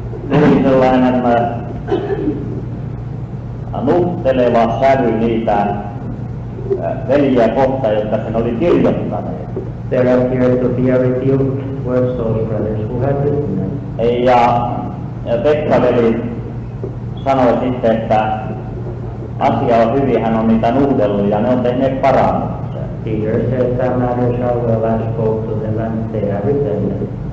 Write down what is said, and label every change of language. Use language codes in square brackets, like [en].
[fi] tuli sellainen nuhteleva sävy niitä veljiä kohtaan, jotka sen oli kirjoittaneet. [en] There appeared to be a rebuke towards those brothers who had written it. [fi] Ja Pekka-veli sanoi sitten, että asia on hyvin, hän on niitä nuhdellut ja ne on tehneet parannuksen. [en] Peter said that matters are well and spoke to them and they have repented.